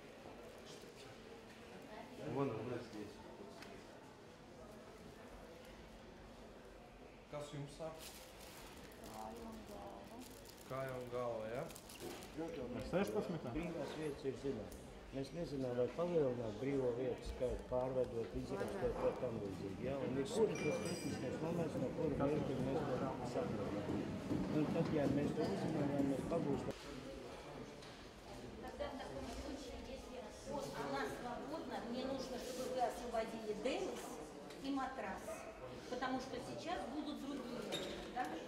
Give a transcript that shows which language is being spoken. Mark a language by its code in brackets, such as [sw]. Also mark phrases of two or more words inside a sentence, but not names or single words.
[ru] Вон она здесь. [lv] Kas jums sāk? Kāja un galva, ja? 16. Brīvās vietas ir zināmas. Mēs nezinām, vai palielināt brīvo vietu skaitu, pārveidot, izrakstēt vai tam līdzīgi. Ja? Un ir kuras tas tehniskais moments, no kura vērtīgi mēs to saprotam. Un tad, ja mēs to uzzinām, ja mēs pagūstam. [ru] Она свободна, мне нужно, чтобы вы освободили Делис и матрас, потому что сейчас будут другие. Да?